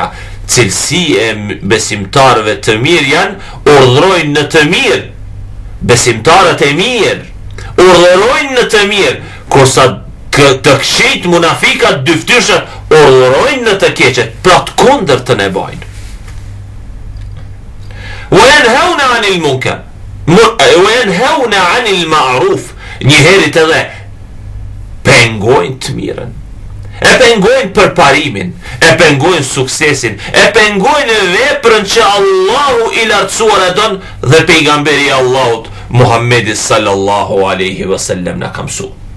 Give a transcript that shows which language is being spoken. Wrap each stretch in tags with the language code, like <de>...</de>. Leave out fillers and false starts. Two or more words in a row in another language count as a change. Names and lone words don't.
<sq>Cilësi e besimtarëve të mirë janë urdhërojnë në të mirë. Besimtarët e mirë urdhërojnë në të mirë, kursa të këqijt munafikat dyftyrshat urdhërojnë në të keqet, pra të kundërtën e bajnë.</sq> <ar>وينهون عن المنكر وينهون عن المعروف.</ar> <sq>Njëherit edhe pengojnë të mirën, e pengojnë përparimin, e pengojnë suksesin, e pengojnë veprën që Allahu i lartësuar e don dhe pejgamberi i Allahut Muhammedi</sq> <ar>صلى الله عليه وسلم</ar> <sq>na ka mësuar.</sq>